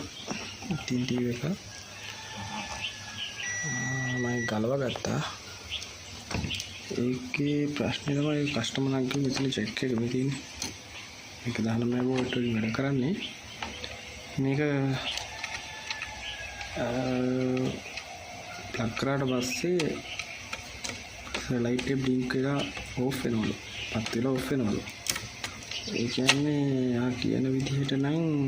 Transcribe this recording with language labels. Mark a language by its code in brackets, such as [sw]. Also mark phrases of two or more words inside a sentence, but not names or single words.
[si] ඉතින් TV එක මම ගලව ගත්තා. ඒකේ ප්‍රශ්නේ තමයි [en] customer uncle [si] මෙතන චෙක් එක මේ තියෙන්නේ. මේක 19 වෝල්ට් වලින් වැඩ කරන්නේ. මේක ප්ලග් කරාට පස්සේ [en] light blink off [si] වෙනවලු පත් වෙලා ඔෆ් වෙනවලු ඒ කියන්නේ ආ කියන විදිහට නම්